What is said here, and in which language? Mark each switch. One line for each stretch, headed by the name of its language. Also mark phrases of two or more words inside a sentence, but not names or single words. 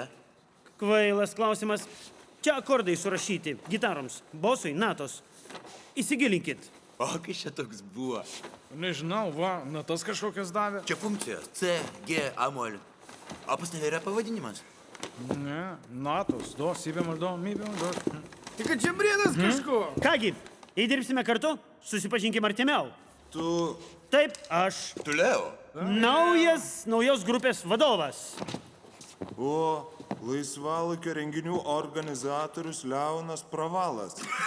Lithuanian: Kvailas klausimas. Čia akordai surašyti gitaroms, bosui, natos. Įsigilinkit. O kas čia toks buvo? Nežinau, va, natas kažkokias davė. Čia funkcijos C, G, A mol. O pas tave yra pavadinimas? Ne, natos, do, si bemol, do, mi bemol, do. Tai kad čia brėdas kažko. Kągi, įdirbsime kartu, susipažinkim artimiau. Tu... Taip, aš. Tu Leo? Naujos grupės vadovas. O, laisvalaikio renginių organizatorius Leonas Pravalas.